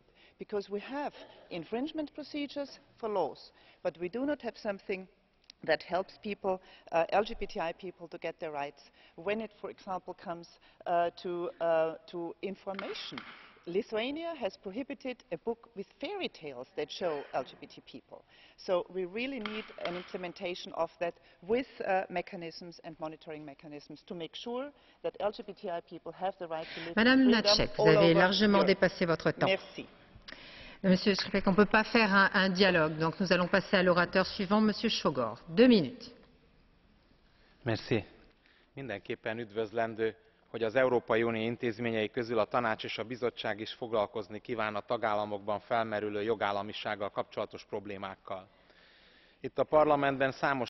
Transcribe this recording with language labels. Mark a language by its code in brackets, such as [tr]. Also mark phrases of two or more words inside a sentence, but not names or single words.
[en] Because we have infringement procedures for laws, but we do not have something that helps people, LGBTI people, to get their rights when it, for example, comes to information. Lithuania has prohibited a book with fairy tales that show LGBT people. So we really need an implementation of that with mechanisms and monitoring mechanisms to make sure that LGBTI people have the right to live [fr] Madame [en] in freedom [fr] Lunacek, vous [en] all [fr] avez [en] over [fr] largement [en] Europe. [fr] dépassé votre temps. Merci. Monsieur Skripek, on ne peut pas faire un dialogue, donc nous allons passer à l'orateur suivant, Monsieur Sógor. 2 minutes. Merci. [hu] Mindenképpen üdvözlendő, hogy az Európai Unió intézményei közül a Tanács és a Bizottság is foglalkozni kíván a tagállamokban felmerülő jogállamisággal kapcsolatos problémákkal. Itt a Parlamentben számos